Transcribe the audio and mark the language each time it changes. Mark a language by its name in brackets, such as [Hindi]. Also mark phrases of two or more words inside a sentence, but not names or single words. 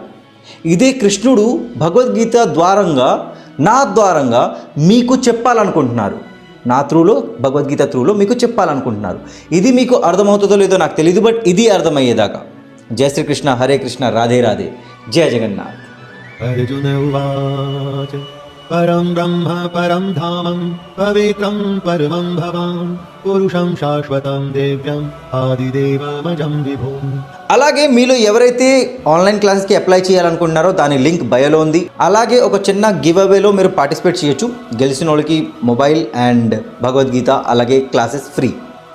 [Telugu] ఇదే కృష్ణుడు భగవద్గీత ద్వారంగా, నా ద్వారంగా మీకు చెప్పాలనుకుంటున్నారు. నా త్రూలో, భగవద్గీత త్రూలో మీకు చెప్పాలనుకుంటున్నారు. ఇది మీకు అర్థమవుతుందో లేదో నాకు తెలియదు, బట్ ఇది అర్థమయ్యేదాకా. జయ శ్రీకృష్ణ, హరే కృష్ణ, రాధే రాధే, జయ జగన్నాథ్. [Sanskrit] अर्जुन उवाच परं ब्रह्म परं धामं पवित्रं परमं भवान् पुरुषं शाश्वतं दिव्यं आदिदेवमजं विभुम्. [Telugu] అలాగే మీలో ఎవరైతే [English] online classesకి [Telugu] అప్లై చేయాలనుకుంటున్నారో దాని లింక్ బయోలో ఉంది. అలాగే ఒక చిన్న [English] give awayలో [Telugu] మీరు పార్టిసిపేట్ చేయొచ్చు. గెలిచిన వాళ్ళకి [English] mobile and [Telugu] భగవద్గీత అలాగే [English] classes free.